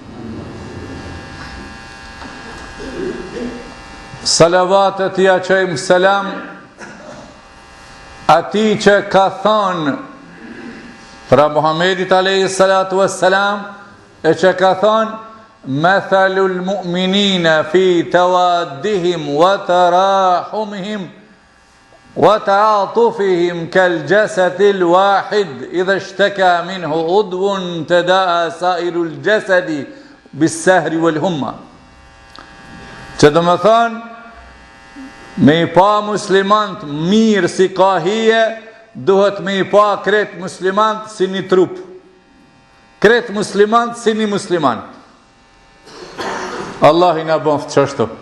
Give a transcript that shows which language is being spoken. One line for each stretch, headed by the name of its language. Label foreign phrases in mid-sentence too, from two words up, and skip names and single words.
Albanian: Salavatet ja qëjmë selam ati që ka thonë pra
Arabic: Muhammedit عليه الصلاة والسلام,
Albanian: e që ka thonë
Arabic: مثل المؤمنين في توادهم وتراحمهم وتعاطفهم كالجسد الواحد إذا اشتكى منه عضو تداعى سائر الجسد بالسهر والحمى.
Albanian: Që do më thonë, me i pa muslimant mirë si ka hije, duhet me i pa kret muslimant si një trup. Kret muslimant si një muslimant. Allah i na boft qështu.